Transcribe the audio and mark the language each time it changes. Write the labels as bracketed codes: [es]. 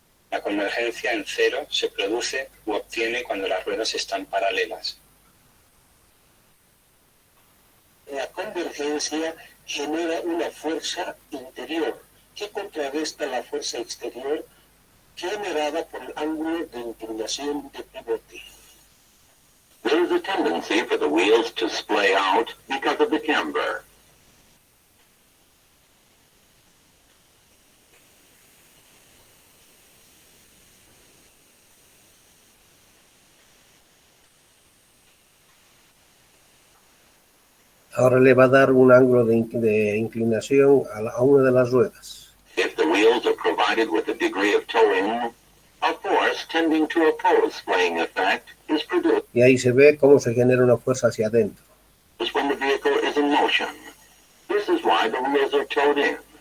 [es] La convergencia en cero se produce u obtiene cuando las ruedas están paralelas. La convergencia genera una fuerza interior que contrarresta la fuerza exterior generada por el ángulo de inclinación de pivote. [en] There is a tendency for the wheels to splay out because of the camber. [es] Ahora le va a dar un ángulo de inclinación a una de las ruedas. [en] If the wheels are provided with a degree of towing, a force tending to oppose splaying effect is produced [es] Y ahí se ve cómo se genera una fuerza hacia adentro. [en] when the vehicle is in motion. This is why the wheels are towed in.